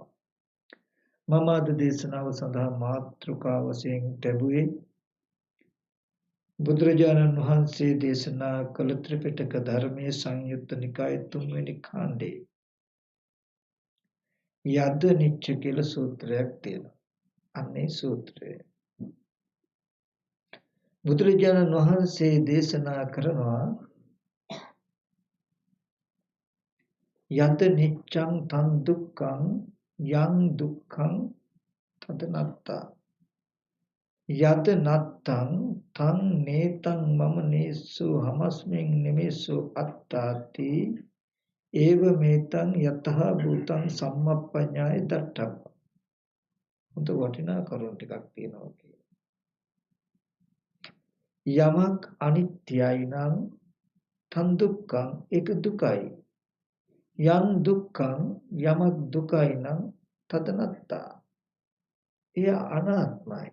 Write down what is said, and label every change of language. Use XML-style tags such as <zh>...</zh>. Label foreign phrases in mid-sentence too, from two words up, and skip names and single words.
<si>මම අද දේශනාව සඳහා මාතෘකාව වශයෙන් ලැබුවේ බුදුරජාණන් වහන්සේ දේශනා කළ ත්‍රිපිටක ධර්මයේ සංයුත්ත නිකායේ 3 වෙනි කාණ්ඩේ</si> <pi>යද්ද නිච්ච</pi> <si>කියලා සූත්‍රයක් තියෙනවා. අන්නේ සූත්‍රය බුදුරජාණන් වහන්සේ දේශනා කරනවා</si> <pi>යද්ද නිච්ඡං තං දුක්ඛං යං දුක්ඛං තද නත්තා යද නත්තං තං නේතං මම නේසු හමස්මින් නිමේසු අත්තාති ඒව මේතං යතහ භූතං සම්මප්පඤ්ඤාය දට්ඨප්ප.</pi> <si>උන්ට වටිනා කරුණු ටිකක් තියෙනවා කියලා. යමක් අනිත්‍යයි නම්</si> <pi>තන් දුක්ඛං</pi> <si>ඒක දුකයි.</si> <pi>යම් දුක්ඛං</pi> <si>යමක් දුකයි නම් තදනත්තා එය අනාත්මයි.</si>